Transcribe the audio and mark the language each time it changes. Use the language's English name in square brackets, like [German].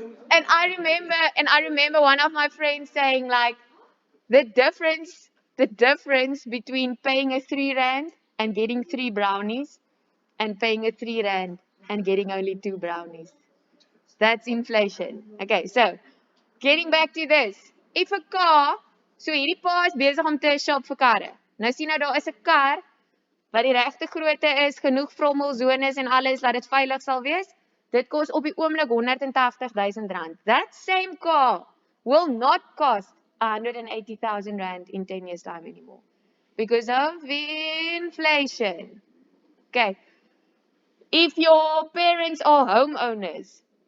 [English] And I remember one of my friends saying like, the difference between paying a 3 rand and getting 3 brownies and paying a 3 rand and getting only 2 brownies. That's inflation. Okay, so getting back to this. If a car, [Afrikaans] so hierdie pa is besig om te shop vir karre. Nou sien nou daar is 'n kar wat die regte grootte is, genoeg vrommelzones en alles dat dit veilig sal wees. Dit kos op die oomblik 180,000 rand. [English] That same car will not cost 180,000 rand in 10 years time anymore because of inflation. Okay. If your parents are homeowners,